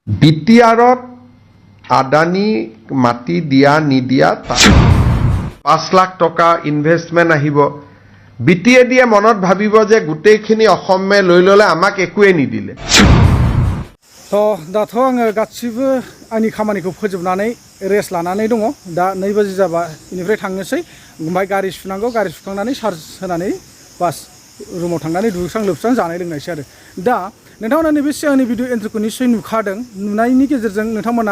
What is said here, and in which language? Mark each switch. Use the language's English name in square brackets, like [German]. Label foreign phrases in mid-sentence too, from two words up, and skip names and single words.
[Assamese] বিটিআৰত আদানী মাটি দিয়া নিদিয়া 5 লাখ টকা ইনভেষ্টমেন্ট আহিব বিটিএ দিয়ে মনত ভাবিব যে গোটেইখিনি অসমে লৈ ললে আমাক একোৱে নিদিলে [Bodo] তো দাथ' आङो गासिबो आंनि खामानिखौ फोजोबनानै रेस्ट लानानै दङ दा 2 बाजि जाबा इनिफ्राय थांनोसै ओमफ्राय गारि सुनांगौ गारि सुखांनानै चार्ज होनानै बास रुमाव थांनानै दुगैस्रां लोबस्रां जानाय लोंनायसै आरो दा नोंथांमोना नैबे सिगांनि भिडिअ एन्ट्रिखौ निश्चय नुखादों नुनायनि गेजेरजों नोंथांमोना